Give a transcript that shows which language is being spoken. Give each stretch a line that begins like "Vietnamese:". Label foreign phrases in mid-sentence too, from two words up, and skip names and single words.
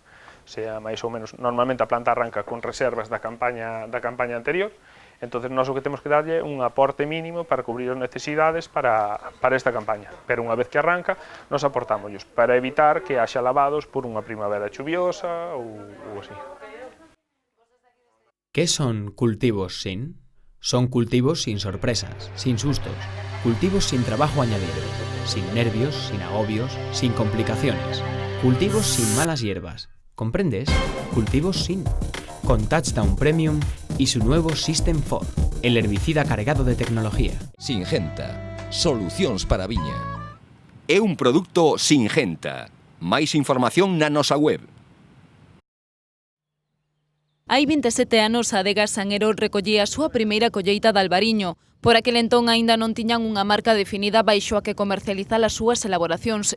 Galician: Sea máis ou menos, normalmente a planta arranca con reservas da campaña anterior, entonces nós o que temos que darlle un aporte mínimo para cubrir as necesidades para esta campaña,
Spanish: pero unha
Galician: vez que arranca, nos aportámoslos para evitar que haxa lavados por unha primavera chuviosa ou así.
Spanish: ¿Qué son cultivos sin? Son cultivos sin sorpresas, sin sustos, cultivos sin trabajo añadido, sin nervios, sin agobios, sin complicaciones, cultivos sin malas hierbas. ¿Comprendes? Cultivos sin. Con Touchdown Premium y su nuevo System 4, el herbicida cargado de tecnología. Singenta,
Galician: solucións para a viña. É un produto Singenta. Máis información na nosa web. Hai 27 anos a Adegas Sanguero recollía a súa primeira colleita de albariño. Por aquel entón aínda non tiñan unha marca definida baixo a que comercializar as súas elaboracións.